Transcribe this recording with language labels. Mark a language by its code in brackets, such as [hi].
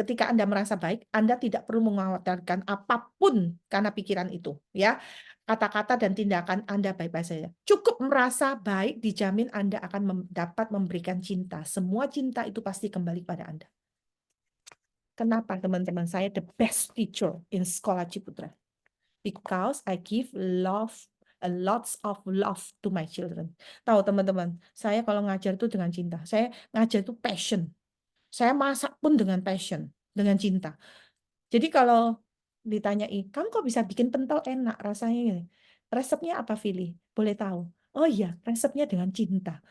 [id] Ketika Anda merasa baik, Anda tidak perlu mengkhawatirkan apapun karena pikiran itu, ya. Kata-kata dan tindakan Anda baik-baik saja. Cukup merasa baik, dijamin Anda akan dapat memberikan cinta. Semua cinta itu pasti kembali pada Anda. Kenapa teman-teman saya [en] the best teacher in Sekolah Ciputra? Because I give a lots of love to my children. [id] Tahu teman-teman, saya kalau ngajar itu dengan cinta. Saya ngajar itu passion. Saya masak pun dengan passion, dengan cinta. Jadi kalau ditanyai, kamu kok bisa bikin pentol enak rasanya ini? Resepnya apa, Vili? Boleh tahu? Oh iya, resepnya dengan cinta.